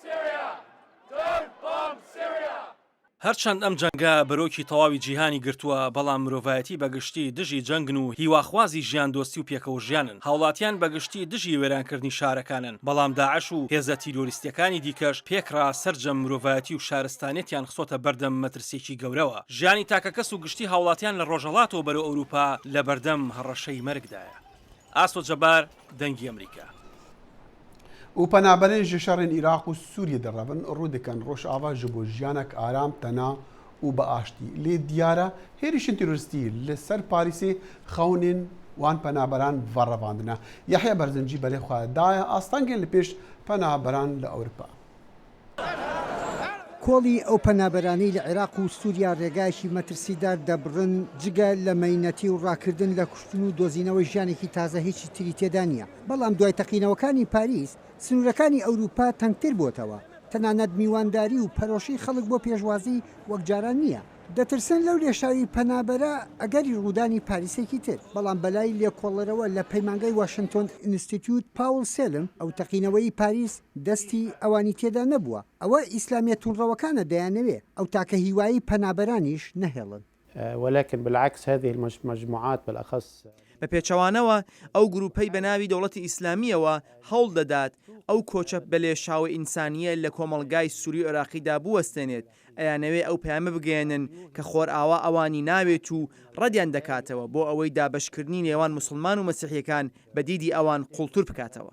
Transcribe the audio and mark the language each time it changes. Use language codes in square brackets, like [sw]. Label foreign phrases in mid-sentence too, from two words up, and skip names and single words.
[ckb] هەرچەند ئەم جەنگە بەرۆکی تەواوی جیهانی گرتووە بەڵام مرۆڤایەتی بەگشتی دژی جەنگن و هیواخوازی ژیان دۆستی و پێکەوە ژیانن هاوڵاتیان بەگشتی دژی وێرانکردنی شارەکانن بەڵام داعش و هێزە تیرۆریستیەکانی دیکەش پێکرا سەرجەم مرۆڤایەتی و شارستانێتیان خسۆتە بەردەم مەترسێکی گەورەوە ژیانی تاکەکەس و گشتی هاوڵاتیان لە ڕۆژهەڵاتەوە بەرەو ئەوروپا لە بەردەم هەڕەشەی مەرگدایە. ئاسۆ جەبار دەنگی ئەمریکا. [ku] و پەنابەرێن ji şerên Iraq û Sûriye derrevin ڕوو dikin rojava ji bo jiyanek aram tena û bi aştî lê diyar e hêrîşên teroristî li ser Parîsê xewnên wan penaberan verrevandine. Yahya Berzincî belê xwe daye astangên li pêş penaberan li Ewropa. [ckb] کۆڵی ئەو پەنابەرانەی لە عێراق و سووریا ڕێگایشی مەترسیدار دەبڕن جگە لە مەینەتی و ڕاکردن لە کوشتن و دۆزینەوەی ژیانێکی تازە هیچی تری تێدا نییە بەڵام دوای تەقینەوەکانی پاریس سنوورەکانی ئەوروپا تەنگتر بۆتەوە تەنانەت میوانداری و پەرۆشی خەڵک بۆ پێشوازی وەک جاران نییە دەترسن لەو لێشاوی پەنابەرە ئەگەری ڕوودانی پاریسێکی تر بەڵام بەلای لێکۆڵەرەوە لە پەیمانگەی واشنگتن ئینستیتیوت پاول سێلم ئەو تەقینەوەی پاریس دەستی ئەوانی تێدا نەبووە ئەوە ئیسلامیە تونڕەوەکانە دەیانەوێ ئەو تاکە هیوایی پەنابەرانیش نەهێڵن [ar] ولكن بالعكس هذه المجموعات بالأخص [ckb] بە پێچەوانەوە ئەو گروپەی بە ناوی دەوڵەتی ئیسلامیەوە هەوڵ دەدات ئەو کۆچە بەلێشاوە ئینسانیە لە کۆمەڵگای سووری عێراقیدا بوەستێنێت ئەیانەوێ ئەو پەیامە بگەێنن کە خۆرئاوا ئەوانی ناوێت و ڕەدیان دەکاتەوە بۆ ئەوەی دابەشکردنی نێوان مسلمان و مەسیحیەکان بە دیدی ئەوان قوڵتور بکاتەوە.